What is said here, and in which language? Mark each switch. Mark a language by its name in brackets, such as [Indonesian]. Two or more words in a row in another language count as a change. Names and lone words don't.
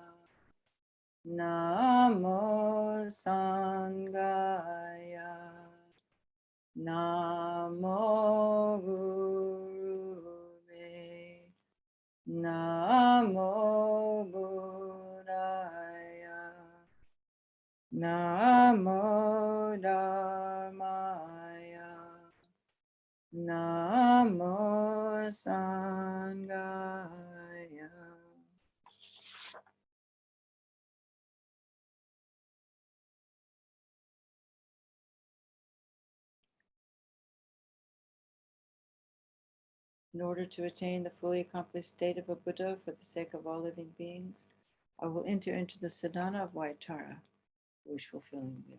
[Sanskrit] Namo Sanghaya, Namo Gurave, Namo Buddhaya, Namo Dharmaya, Namo Sanghaya. [English] In order to attain the fully accomplished state of a Buddha for the sake of all living beings, I will enter into the sadhana of Waitara, wish-fulfilling wheel.